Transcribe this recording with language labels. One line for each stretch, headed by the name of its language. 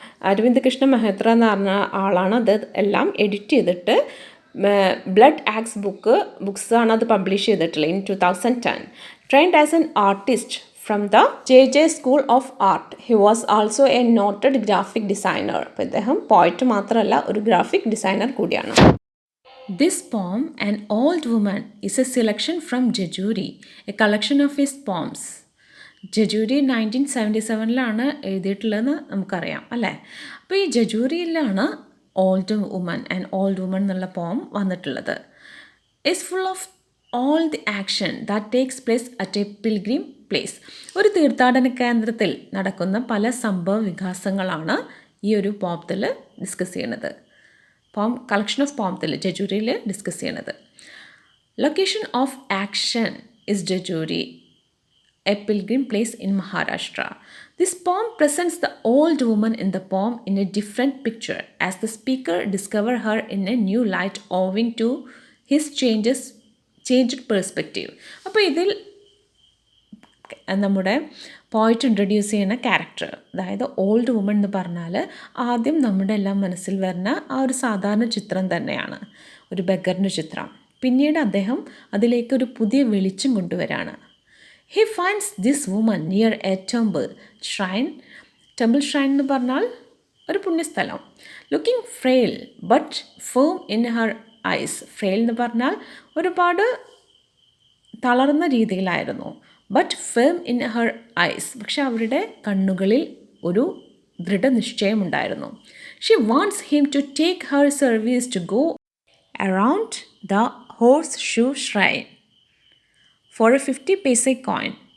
Malayalam: അരവിന്ദ് കൃഷ്ണ മെഹത്ര എന്ന് പറഞ്ഞ ആളാണ് അത് എല്ലാം എഡിറ്റ് ചെയ്തിട്ട് ബ്ലഡ് ആക്സ് ബുക്സ് ആണ് അത് പബ്ലിഷ് ചെയ്തിട്ടുള്ളത് in 2010.
English: Trained as an artist from the JJ school of art. He was also a noted graphic designer.
Malayalam: അപ്പോൾ ഇദ്ദേഹം പോയിറ്റ് മാത്രമല്ല, ഒരു ഗ്രാഫിക് ഡിസൈനർ കൂടിയാണ്.
English: This poem, An Old Woman, is a selection from Jejuri, a collection of his poems.
Malayalam: ജജൂരി 1977 എഴുതിയിട്ടുള്ളതെന്ന് നമുക്കറിയാം അല്ലേ? അപ്പോൾ ഈ ജജൂരിയിലാണ് old woman and old woman എന്നുള്ള പോം വന്നിട്ടുള്ളത്.
English: Is full of all the action that takes place at a pilgrim place.
Malayalam: ഒരു തീർത്ഥാടന കേന്ദ്രത്തിൽ നടക്കുന്ന പല സംഭവ വികാസങ്ങളാണ് ഈ ഒരു പോമത്തിൽ ഡിസ്കസ് ചെയ്യണത്. കളക്ഷൻ ഓഫ് പോമത്തിൽ ജജൂരിയിൽ ഡിസ്കസ് ചെയ്യണത്.
English: Location of action is Jejuri, a pilgrim place in Maharashtra. This poem presents the old woman in the poem in a different picture as the speaker discovers her in a new light owing to his changed perspective.
Malayalam: അപ്പോൾ ഇതിൽ നമ്മുടെ പോയിറ്റ് introduce ചെയ്യുന്ന character, അതായത് old woman എന്ന് പറഞ്ഞാൽ ആദ്യം നമ്മുടെ എല്ലാം മനസ്സിൽ വരുന്ന ആ ഒരു സാധാരണ ചിത്രം തന്നെയാണ്, ഒരു ബെഗറിൻ്റെ ചിത്രം. പിന്നീട് അദ്ദേഹം അതിലേക്കൊരു പുതിയ വെളിച്ചം കൊണ്ടുവരാണ്.
English: He finds this woman near a temple shrine.
Malayalam: Temple shrine എന്ന് പറഞ്ഞാൽ ഒരു പുണ്യസ്ഥലം.
English: Looking frail but firm in her eyes.
Malayalam: Frail എന്ന് പറഞ്ഞാൽ ഒരുപാട് തളർന്ന രീതിയിലായിരുന്നു.
English: But firm in her eyes.
Malayalam: പക്ഷെ അവരുടെ കണ്ണുകളിൽ ഒരു ദൃഢനിശ്ചയമുണ്ടായിരുന്നു.
English: She wants him to take her service to go around the horseshoe shrine for a 50 paisa coin.